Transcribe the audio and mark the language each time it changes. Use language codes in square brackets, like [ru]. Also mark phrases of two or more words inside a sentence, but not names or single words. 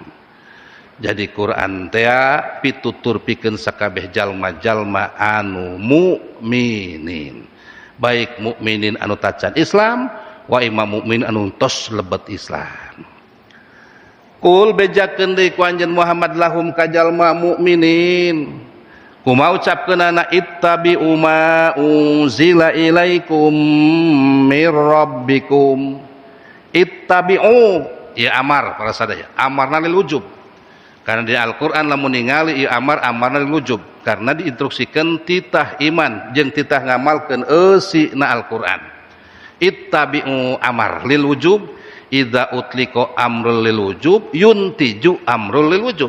[su] Jadi Quran teh pitutur pikeun sakabeh jalma-jalma anu mukminin, baik mukminin anu tacan Islam wa imam mukmin anu tos lebet Islam. Kul bejakeun deui ku anjeun Muhammad lahum ka jalma mukminin kumaha ucapkeunana [ar] اتبعوا ما أنزل إليكم من ربكم. [su] Ittabi'u ya amar para sadaya, amarna [ar] للوجوب. [su] Karena di Al-Qur'an lamun ningali ieu amarna [ar] للوجوب [su] karena diinstruksikeun titah iman jeung titah ngamalkeun eusina Al-Qur'an. [ar] اتبعوا أمر للوجوب إذا أطلق أمر للوجوب ينتج أمر للوجوب.